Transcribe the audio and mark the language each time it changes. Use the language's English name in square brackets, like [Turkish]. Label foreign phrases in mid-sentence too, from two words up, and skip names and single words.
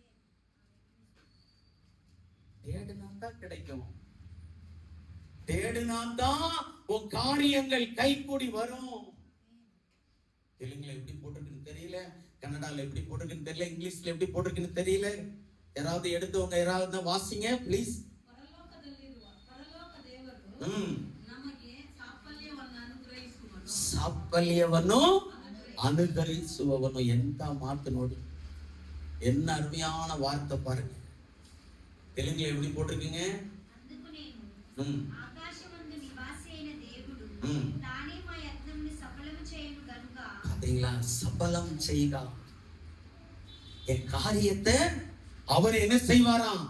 [Tamil] தேடினாத்தான் கிடைக்கும். தேடினாத்தான் உன் காரியங்கள் கைகூடி வரும். தெலுங்குல எப்படி போட்டிருக்குன்னு தெரியல, கன்னடால எப்படி போட்டிருக்குன்னு தெரியல, இங்கிலீஷ்ல எப்படி போட்டிருக்குன்னு தெரியல. யாராவது எடுத்தவங்க யாராவது வாசிங்க ப்ளீஸ். [Kannada] ಸಾಫಲ್ಯವನ್ನು ಅನುಗ್ರಹಿಸುವವನು. ಎಂತ ಮಾತು ನೋಡಿ, [Tamil] என்ன அருமையான வார்த்தை பாருங்க. தெலுங்குல எப்படி போட்டிருக்கீங்க? பாத்தீங்களா? சபலம் செய்க. என் காரியத்தை அவர் என்ன செய்வாராம்?